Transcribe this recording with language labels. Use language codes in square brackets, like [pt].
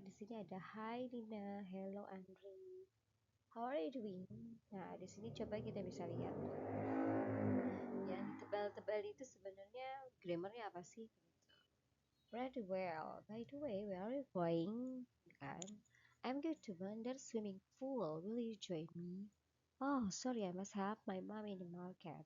[id] Di sini ada [en] hi Nina, hello Andri, how are you doing? [id] Nah, di sini coba kita bisa lihat yang tebal-tebal itu sebenarnya grammarnya apa sih? [en] Pretty well. By the way, where are you going? Kan? I'm going to Wonder Swimming Pool. Will you join me? Oh, sorry, I must help my mom in the market.